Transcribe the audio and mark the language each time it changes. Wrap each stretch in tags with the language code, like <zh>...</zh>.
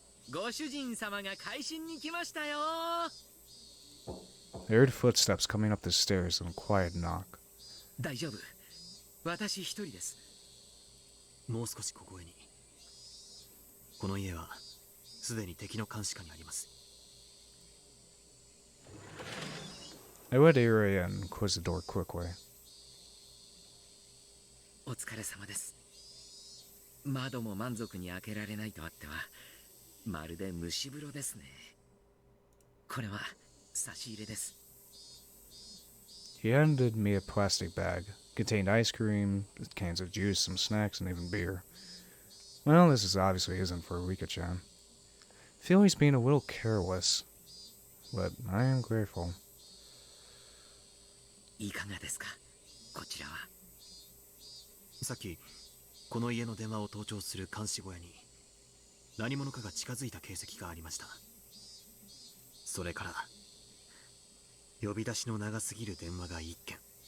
<ja>ご主人様が会心に来ましたよ!</ja> <en>I heard footsteps coming up the stairs and a quiet knock.</en> <ja>大丈夫。私一人です。もう少しここへに。この家はすでに敵の監視下にあります。</ja> <en>I let Ire in and closed the door quickly.</en> <ja>お疲れ様です。窓も満足に開けられないとあっては、まるで蒸し風呂ですね。これは差し入れです。</ja> <en>He handed me a plastic bag. Contained ice cream, cans of juice, some snacks, and even beer. Well, this obviously isn't for Rika-chan. I feel he's being a little careless, but I am grateful.</en> <ja>いかがですか、こちらは。さっきこの家の電話を盗聴する監視小屋に何者かが近づいた形跡がありました。それから呼び出しの長すぎる電話が1件。</ja>